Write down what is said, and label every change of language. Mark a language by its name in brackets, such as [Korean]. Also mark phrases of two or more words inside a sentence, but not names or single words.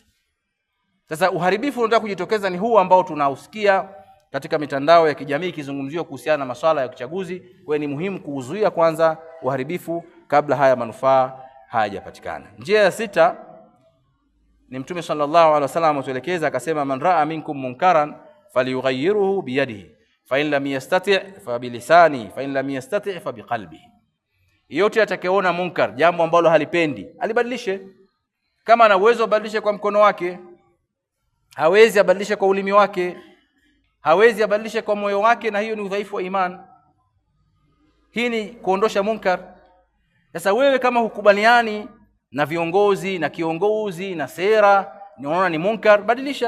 [Swahili] Sasa uharibifu unataka kujitokeza ni huu ambao tunausikia katika mitandao ya kijamii kizungumziwa kuhusiana na masuala ya uchaguzi. Kwa ni muhimu kuzuia kwanza uharibifu kabla haya manufaa hayajapatikana. Njia ya 6 ni Mtume [Arabic] صلى الله عليه وسلم [Swahili] atuelekeza akasema, [Arabic] من رأى منكم منكرا فليغيره بيده فإن لم يستطع فبلسانه فإن لم يستطع فبقلبه. [Swahili] Yote atakayeona munkar, jambo ambalo halipendi, alibadilishe. Kama ana uwezo abadilishe kwa mkono wake, hawezi abadilishe kwa ulimi wake, hawezi abadilishe kwa moyo wake, na hiyo ni udhaifu wa iman. Hii ni kuondosha munkar. Sasa wewe kama hukubaliani na viongozi na kiongozi na sera, unaona ni munkar, badilisha.